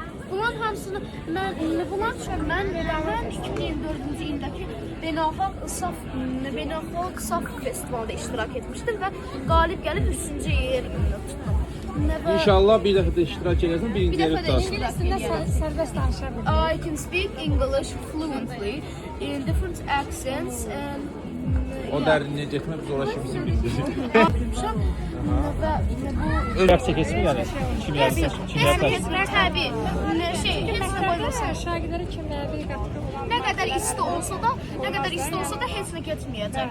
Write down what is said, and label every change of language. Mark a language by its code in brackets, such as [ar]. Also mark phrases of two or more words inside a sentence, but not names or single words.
[az] bunların hamısını bunlar üçün mən 2024-cü ildəki Beynəlxalq Saf Festivalda iştirak etmişdim və qalib gəlib 3-cü yer tutdum. İnşallah bir dəfə də iştirak edərsən, Bir birinci yeri dəfə də tutarsın. sərbəst danışa bilirəm. [en] I can speak English fluently in different accents and [az] O dərinliyə getmək biz ora kimisi bildirir. və bu Öz çəkəsi mi yəni? Kim yazsın? Kim yazsın? Təbii. Heç nə qoymasa şagirdlərə kimlərə nə qədər isti olsa da, heç nə getməyəcək.